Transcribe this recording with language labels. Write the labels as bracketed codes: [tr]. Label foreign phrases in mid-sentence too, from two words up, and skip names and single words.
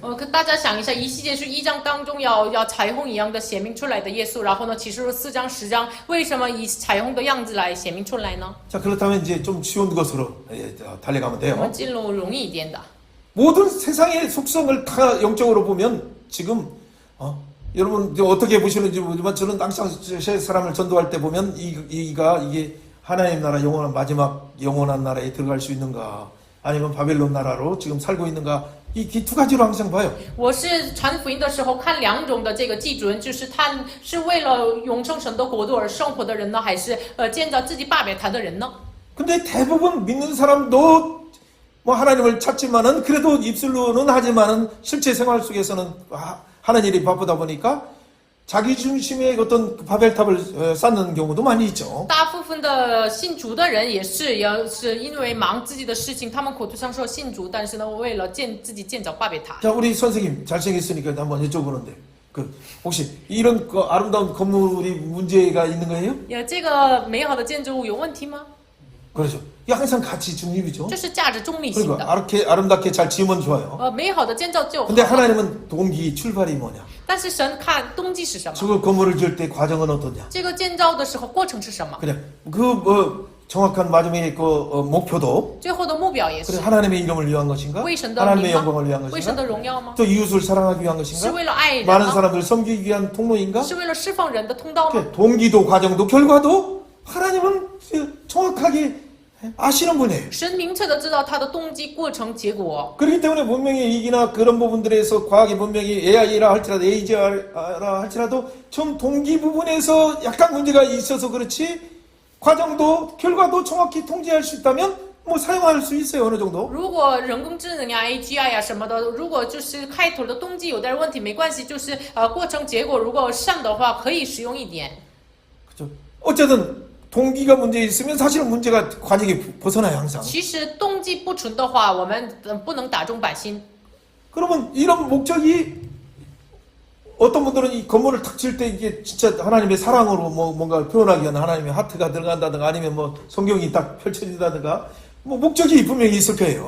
[zh] 跟大家想一下，一细节是1章当中要彩虹一样的显明出来的耶稣，然后呢，启示录4章10章为什么以彩虹的样子来显明出来呢？ [ko] 자, 그렇다면 이제 좀 쉬운 것으로 달려가면 [zh] 我 [ko] 돼요. [zh] 们进入容易一点的。 [ko] 모든 세상의 속성을 다 영적으로 보면 지금 여러분 어떻게 보시는지 모르지만 저는 항상 제 사람을 전도할 때 보면 이게 하나님 나라 영원한 마지막 영원한 나라에 들어갈 수 있는가 아니면 바벨론 나라로 지금 살고 있는가 이 두 가지로 항상 봐요. [zh] 我是传福音的时候看2种的这个基准，就是他是为了永生神的国度而生活的人呢，还是建造自己巴别塔的人呢？ [ko] 근데 대부분 믿는 사람도 뭐 하나님을 찾지만은 그래도 입술로는 하지만은 실제 생활 속에서는 하는 일이 바쁘다 보니까 자기 중심의 어떤 바벨탑을 쌓는 경우도 많이 있죠. [zh] 大部分的信主的人也是因为忙自己的事情，他们口头上说信主，但是呢，为了自己建造巴别塔。 [ko] 자, 우리 선생님 잘생겼으니까 한번 여쭤보는데 혹시 이런 아름다운 건물이 문제가 있는 거예요? [zh] 有这个美好的建筑物有问题吗？ [ko] 그렇죠. 이게 항상 가치 중립이죠. [zh] 这是价值中立性 [ko] 그리고 [zh] 的。 [ko] 아름답게 잘 지으면 좋아요. [zh] 美好的建造就好。 [ko] 근데 하나님은 동기 출발이 뭐냐? [zh] 但是神看动机是什么？ [ko] 저 건물을 지을 때 과정은 어떠냐? [zh] 这个建造的时候过程是什么？ [ko] 그냥 정확한 마지막에 목표도 [zh] 最后的目标也是 [ko] 그래 하나님의 이름을 위한 것인가? [zh] 为神的 [ko] 하나님의 [zh] 名吗？ [ko] 영광을 위한 [zh] 为神 [ko] 것인가? [zh] 的荣耀吗？ [ko] 또 이웃을 사랑하기 위한 [zh] 是 [ko] 것인가? [zh] 为了爱人 [ko] 많은 [zh] 吗？ [ko] 사람들을 섬기기 위한 통로인가? [zh] 是为了释放人的通道吗？ [ko] 이렇게 동기도 과정도 결과도 하나님은 정확하게 아시는 분이에요. [zh] 神明确的知道他的动机、过程、结果。 [ko] 그렇기 때문에 문명의 이익이나 그런 부분들에서 과학의 문명이 AI라 할지라도 AGI라 할지라도 좀 동기 부분에서 약간 문제가 있어서 그렇지 과정도 결과도 정확히 통제할 수 있다면 뭐 사용할 수 있어요 어느 정도. [zh] 如果人工智能呀、AGI 呀什么的，如果就是开头的动机有点问题，没关系，就是过程结果如果善的话，可以使用一点。 [ko] 그렇죠. 어쨌든 동기가 문제 있으면 사실은 문제가 관역이 벗어나요 항상. [zh] 其实动机不纯的话，我们不能打中百姓。 [ko] 그러면 이런 목적이 어떤 분들은 이 건물을 탁 칠 때 이게 진짜 하나님의 사랑으로 뭔가 표현하기 위한 하나님의 하트가 들어간다든가 아니면 뭐 성경이 딱 펼쳐진다든가 뭐 목적이 분명히 있을 거예요.